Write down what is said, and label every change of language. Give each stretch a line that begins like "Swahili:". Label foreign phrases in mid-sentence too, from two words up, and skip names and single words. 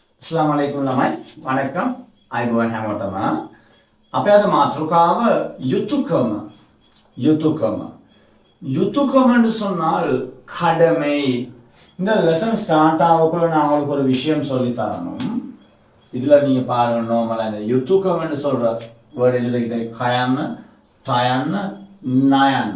Arabic: Assalamualaikum lamai.
Sinhala: Vanakkam. අයිබෝන් හැමෝටම. අපේ අද මාතෘකාව යුතුයකම.
Tamil: யுத்துக்கம்னு சொன்னால் கடமை. இந்த
English: lesson start
Tamil: ஆகக்குள்ள நான் உங்களுக்கு ஒரு விஷயம் சொல்லி தரணும். இதுல நீங்க பாருங்க, நார்மலா இந்த யுத்துக்கம்னு சொல்ற வேர்ட் எழுதிக்கிட்டே கயான், டயான், நயான்.